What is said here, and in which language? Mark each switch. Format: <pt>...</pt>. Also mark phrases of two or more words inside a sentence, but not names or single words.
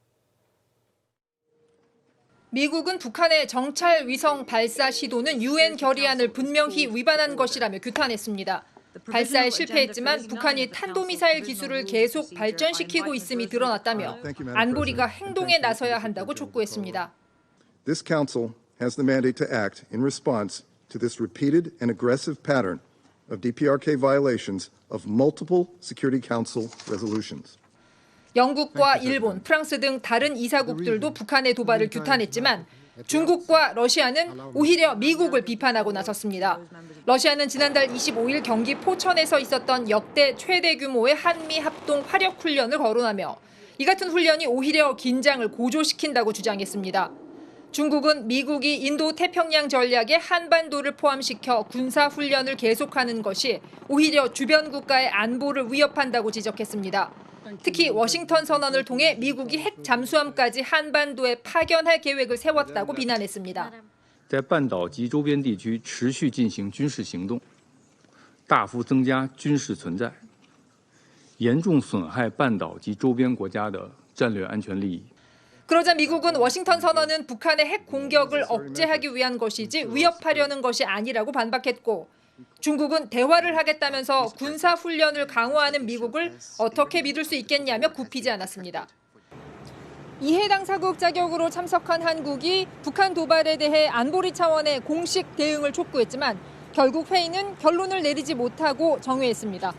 <ko>미국은 북한의 정찰 위성 발사 시도는 유엔 결의안을 분명히 위반한 것이라며 규탄했습니다. 발사에 실패했지만 북한이 탄도미사일 기술을 계속 발전시키고 있음이 드러났다며 안보리가 행동에 나서야 한다고 촉구했습니다.</ko> <en>This council has the mandate to act in response to this repeated and aggressive pattern of DPRK violations of multiple Security Council resolutions.</en> <ko>영국과 일본, 프랑스 등 다른 이사국들도 북한의 도발을 규탄했지만 중국과 러시아는 오히려 미국을 비판하고 나섰습니다. 러시아는 지난달 25일 경기 포천에서 있었던 역대 최대 규모의 한미 합동 화력 훈련을 거론하며 이 같은 훈련이 오히려 긴장을 고조시킨다고 주장했습니다. 중국은 미국이 인도 태평양 전략에 한반도를 포함시켜 군사 훈련을 계속하는 것이 오히려 주변 국가의 안보를 위협한다고 지적했습니다. 특히 워싱턴 선언을 통해 미국이 핵 잠수함까지 한반도에 파견할 계획을 세웠다고 비난했습니다.</ko> <zh>在半岛及周边地区持续进行军事行动，大幅增加军事存在，严重损害半岛及周边国家的战略安全利益。</zh> <ko>그러자 미국은 워싱턴 선언은 북한의 핵 공격을 억제하기 위한 것이지 위협하려는 것이 아니라고 반박했고, 중국은 대화를 하겠다면서 군사 훈련을 강화하는 미국을 어떻게 믿을 수 있겠냐며 굽히지 않았습니다. 이해 당사국 자격으로 참석한 한국이 북한 도발에 대해 안보리 차원의 공식 대응을 촉구했지만 결국 회의는 결론을 내리지 못하고 정회했습니다.</ko>